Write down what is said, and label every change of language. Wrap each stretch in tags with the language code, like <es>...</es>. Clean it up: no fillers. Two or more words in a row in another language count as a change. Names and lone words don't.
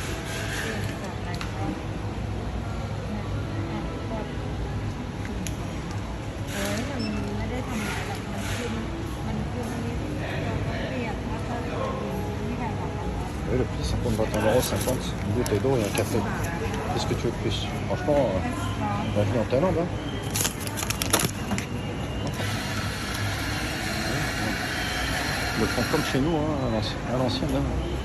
<th>ไม่ได้ทำอะไรแบบมันขึ้นนี่เราก็เปลี่ยนแล้วก็นี่ค่ะค่ะ</th> <fr>Oui, le prix 50 bahts, 1,50 €, une bouteille d'eau et un café. Qu'est-ce que tu veux de plus? Franchement, bienvenue en Thaïlande. Hein. Ils le font comme chez nous, hein, à l'ancienne. Hein.</fr>